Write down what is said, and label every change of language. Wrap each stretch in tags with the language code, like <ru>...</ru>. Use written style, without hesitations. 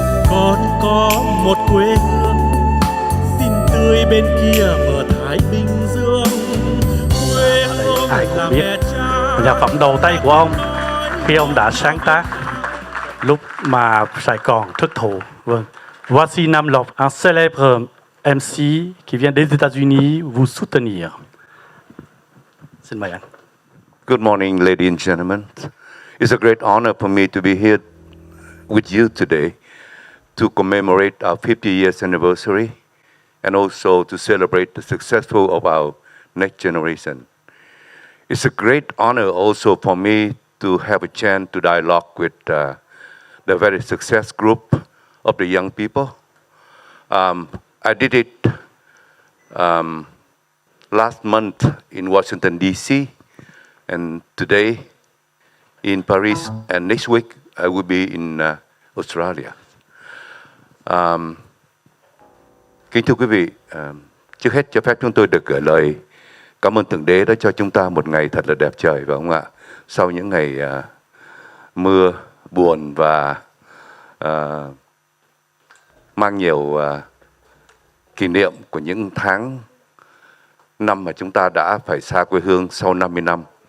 <vi>Con có một quê hương xinh tươi bên kia bờ Thái Bình Dương. Quê hương ai là cũng biết mẹ cha. nhạc phẩm đầu tay của ông khi ông đã sáng tác lúc mà Sài Gòn thất thủ. Vâng.</vi> <fr>Voici Nam Lộc, un célèbre MC qui vient des États-Unis vous soutenir.</fr> <vi>Xin mời anh.</vi> <en>Good morning, ladies and gentlemen. It's a great honor for me to be here with you today to commemorate our 50 years anniversary and also to celebrate the successful of our next generation. It's a great honor also for me to have a chance to dialogue with the very success group of the young people. I did it last month in Washington, D.C., and today in Paris, and next week I will be in Australia.</en> <vi>Kính thưa quý vị, trước hết cho phép chúng tôi được gửi lời cảm ơn Thượng Đế đã cho chúng ta một ngày thật là đẹp trời, phải không ạ? Sau những ngày mưa, buồn và mang nhiều kỷ niệm của những tháng năm mà chúng ta đã phải xa quê hương sau 50 năm.</vi>